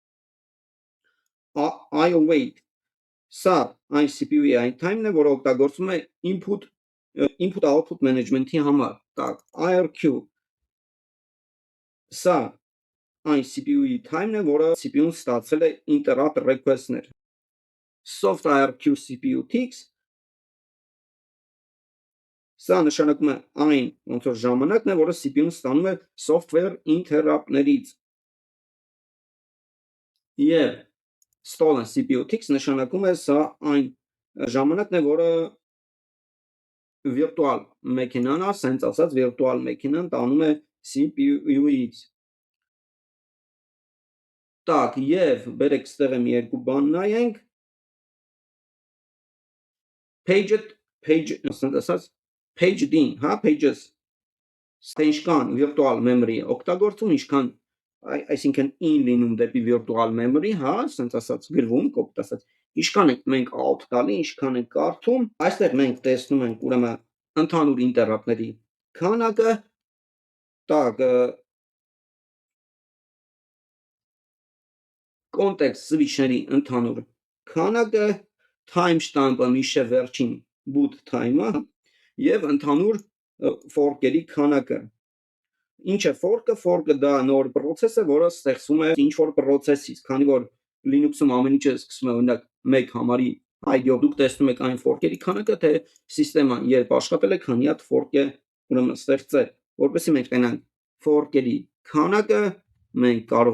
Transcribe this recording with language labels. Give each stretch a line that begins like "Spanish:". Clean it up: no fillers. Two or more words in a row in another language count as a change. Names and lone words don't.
English: IO wait,
Armenian: սա այն CPU-ի այն time-ն է, որը օգտագործում է
English: input-output management-ի
Armenian: համար։ Так, IRQ, սա այն
English: CPU-ի time-ն
Armenian: է, որը CPU-ն ստացել է
English: interrupt request-ներ։ Soft IRQ CPU ticks,
Armenian: սա նշանակում է այն ոնց որ ժամանակն է, որը CPU-ն ստանում է software interrupt-ներից։ Եվ
English: stolen CPU ticks
Armenian: նշանակում է սա այն ժամանակն է, որը վիրտուալ մեքենան, ասենց ասած վիրտուալ մեքենան տանում է CPU-ից։ Так, եւ բերեք ստեղ եմ երկու բան նայենք։ Paged-in, հա, pages, ինչքան
English: virtual memory
Armenian: օգտագործում, ինչքան այսինքն in լինում դեպի
English: virtual memory,
Armenian: հա, ասենց ասած գրվում, կոպիտ ասած, ինչքան ենք մենք out տալի, ինչքան ենք կարդում, այստեղ մենք տեսնում ենք ուրեմն ընդհանուր interrupt-ների քանակը,
Russian: так,
English: context switch-ների
Armenian: ընդհանուր քանակը, timestamp-ը միշտ վերջին
English: boot time-ը
Armenian: եւ ընդհանուր fork-երի քանակը։ Ինչ է fork-ը? Fork-ը դա նոր process է, որը ստեղծվում է ինչ որ process-ից, քանի որ Linux-ում ամեն ինչը սկսում է օրինակ 1 համարի ID-ով, դուք տեսնում եք այն fork-երի քանակը, թե սիստեման երբ աշխատել է, քանի հատ fork է ուրեմն ստեղծել։ Որպեսզի մենք տենանք fork-երի քանակը, մենք կարող